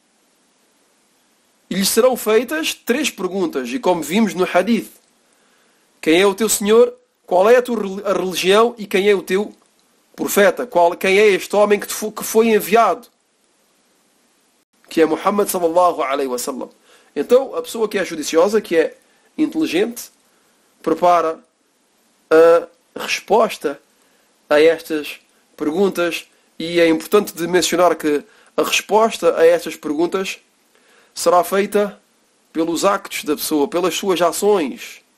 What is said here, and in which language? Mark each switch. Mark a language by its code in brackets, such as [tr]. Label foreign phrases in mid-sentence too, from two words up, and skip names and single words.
[pt] E lhe serão feitas 3 perguntas. E como vimos no hadith, quem é o teu Senhor? Qual é a religião? E quem é o teu profeta? Quem é este homem que foi enviado? Que é Muhammad [ar] صلى الله عليه وسلم. [pt] Então, a pessoa que é judiciosa, que é inteligente, prepara a resposta a estas perguntas. E é importante de mencionar que a resposta a estas perguntas será feita pelos actos da pessoa, pelas suas ações,